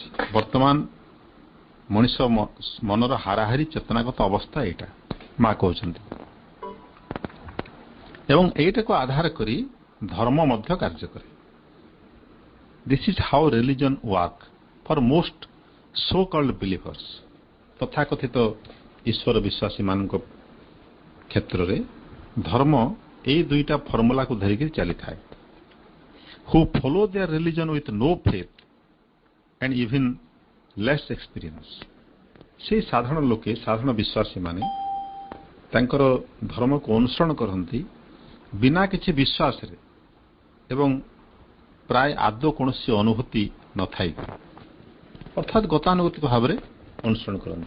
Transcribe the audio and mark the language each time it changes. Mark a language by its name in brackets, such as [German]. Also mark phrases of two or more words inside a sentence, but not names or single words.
[Odia] ବର୍ତ୍ତମାନ ମଣିଷ ମନର ହାରାହାରି ଚେତନାଗତ ଅବସ୍ଥା ଏଇଟା ମା କହୁଛନ୍ତି, ଏବଂ ଏଇଟାକୁ ଆଧାର କରି ଧର୍ମ ମଧ୍ୟ କାର୍ଯ୍ୟ କରେ। [English] this is how religion work for most so called believers. [Odia] ତଥାକଥିତ ଈଶ୍ୱର ବିଶ୍ୱାସୀମାନଙ୍କ କ୍ଷେତ୍ରରେ ଧର୍ମ ଏଇ ଦୁଇଟା ଫର୍ମୁଲାକୁ ଧରିକି ଚାଲିଥାଏ। [English] who follow their religion with no faith and even less experience. [Odia] ସେହି ସାଧାରଣ ଲୋକେ, ସାଧାରଣ ବିଶ୍ୱାସୀମାନେ ତାଙ୍କର ଧର୍ମକୁ ଅନୁସରଣ କରନ୍ତି ବିନା କିଛି ବିଶ୍ୱାସରେ ଏବଂ ପ୍ରାୟ ଆଦୌ କୌଣସି ଅନୁଭୂତି ନଥାଇ, ଅର୍ଥାତ୍ ଗତାନୁଗତିକ ଭାବରେ ଅନୁସରଣ କରନ୍ତି।